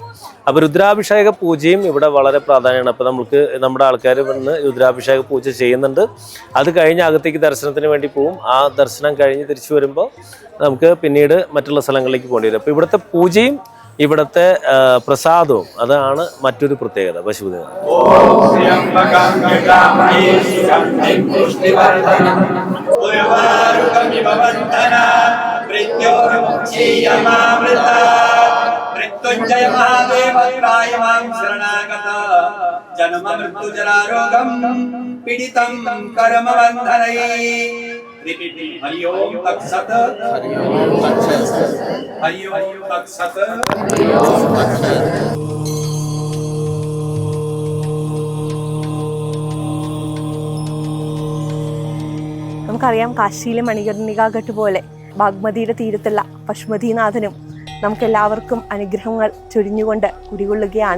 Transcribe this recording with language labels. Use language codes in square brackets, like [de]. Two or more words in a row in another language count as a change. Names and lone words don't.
[ml] അപ്പോൾ രുദ്രാഭിഷേക പൂജയും ഇവിടെ വളരെ പ്രാധാന്യമാണ്. അപ്പോൾ നമുക്ക് നമ്മുടെ ആൾക്കാർ വന്ന് രുദ്രാഭിഷേക പൂജ ചെയ്യുന്നുണ്ട്. അത് കഴിഞ്ഞ് അകത്തേക്ക് ദർശനത്തിന് വേണ്ടി പോവും. ആ ദർശനം കഴിഞ്ഞ് തിരിച്ചു വരുമ്പോൾ നമുക്ക് പിന്നീട് മറ്റുള്ള സ്ഥലങ്ങളിലേക്ക് പോകേണ്ടി വരും. അപ്പോൾ ഇവിടുത്തെ പൂജയും ഇവിടുത്തെ പ്രസാദവും അതാണ് മറ്റൊരു പ്രത്യേകത പശുപതിനാഥ. [sa] मृत्युंजय महादेवत्राय मां शरणागत जन्म मृत्यु जरारोगं पीडितं कर्म बन्धनैः हरि ओम तत्सत् हरि ओम तत्सत् हरि ओम तत्सत् हरि ओम तत्सत्. [ml] നമുക്കറിയാം, കാശിയിലെ മണികർണികാഘട്ട് പോലെ ബാഗ്മതിയുടെ തീരത്തുള്ള പശുപതിനാഥനും നമുക്കെല്ലാവർക്കും അനുഗ്രഹങ്ങൾ ചൊരിഞ്ഞുകൊണ്ട് കുടികൊള്ളുകയാണ്.